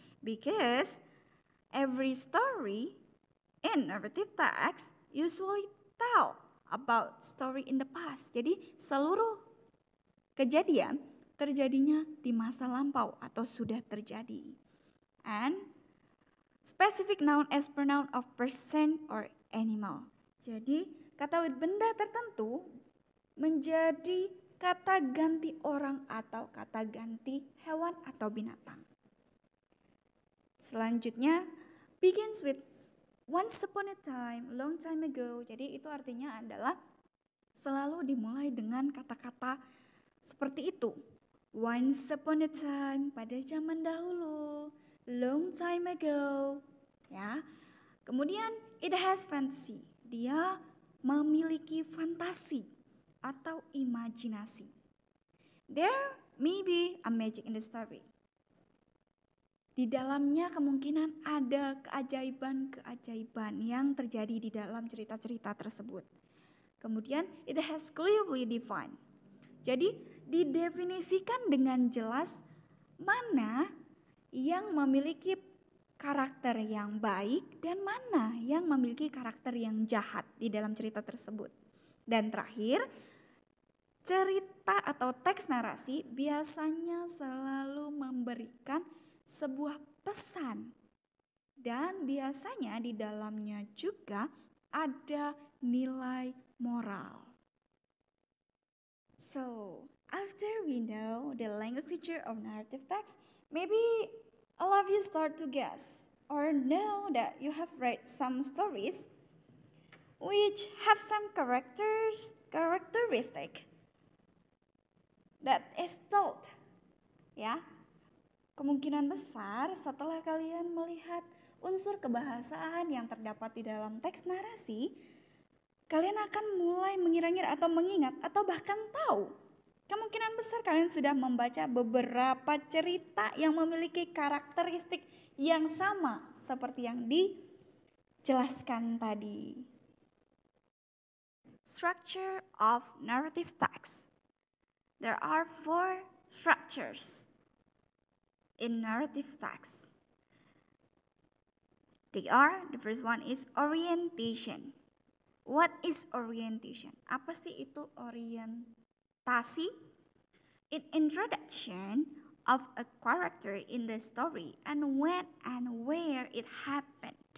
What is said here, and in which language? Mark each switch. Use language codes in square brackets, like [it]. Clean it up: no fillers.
[en] Because every story in narrative text usually tell about story in the past. [id] Jadi seluruh kejadian terjadinya di masa lampau atau sudah terjadi. [en] And specific noun as pronoun of person or animal. [id] Jadi kata [en] with [id] benda tertentu menjadi kata ganti orang atau kata ganti hewan atau binatang. Selanjutnya [en] begins with once upon a time, long time ago. [id] Jadi itu artinya adalah selalu dimulai dengan kata-kata seperti itu. [en] Once upon a time, [id] pada zaman dahulu, [en] long time ago, ya. [id] Kemudian [en] it has fantasy. [id] Dia memiliki fantasi atau imajinasi. [en] There may be a magic in the story. [id] Di dalamnya kemungkinan ada keajaiban-keajaiban yang terjadi di dalam cerita-cerita tersebut. Kemudian [en] it has clearly defined. [id] Jadi didefinisikan dengan jelas mana yang memiliki karakter yang baik dan mana yang memiliki karakter yang jahat di dalam cerita tersebut. Dan terakhir, cerita atau teks narasi biasanya selalu memberikan sebuah pesan dan biasanya di dalamnya juga ada nilai moral. [en] So, after we know the language feature of narrative text, maybe all of you start to guess or know that you have read some stories which have some characteristic that is told. [id] Ya, kemungkinan besar setelah kalian melihat unsur kebahasaan yang terdapat di dalam teks narasi, kalian akan mulai mengira-ngira atau mengingat atau bahkan tahu. Kemungkinan besar kalian sudah membaca beberapa cerita yang memiliki karakteristik yang sama seperti yang dijelaskan tadi. [en] Structure of narrative text. There are 4 structures in narrative text. The first one is orientation. What is orientation? [id] Apa sih itu orientasi? [en] An introduction of a character in the story and when and where it happened.